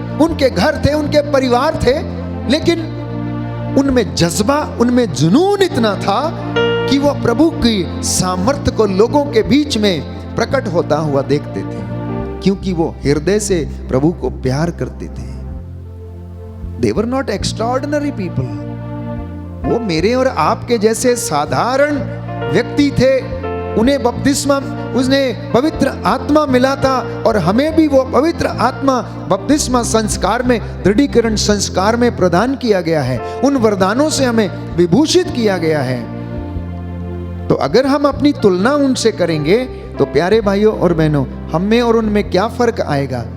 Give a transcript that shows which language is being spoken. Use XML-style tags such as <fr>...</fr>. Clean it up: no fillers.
<hi>उनके घर थे, उनके परिवार थे, लेकिन उनमें जज्बा, उनमें जुनून इतना था कि वो प्रभु की सामर्थ्य को लोगों के बीच में प्रकट होता हुआ देखते थे, क्योंकि वो हृदय से प्रभु को प्यार करते थे।</hi> <en>They were not extraordinary people.</en> <hi>वो मेरे और आपके जैसे साधारण व्यक्ति थे। उन्हें बपतिस्मा, उसने पवित्र आत्मा मिला था और हमें भी वो पवित्र आत्मा बपतिस्मा संस्कार में, दृढ़ीकरण संस्कार में प्रदान किया गया है। उन वरदानों से हमें विभूषित किया गया है। तो अगर हम अपनी तुलना उनसे करेंगे तो प्यारे भाइयों और बहनों, हम में और उनमें क्या फर्क आएगा?</hi>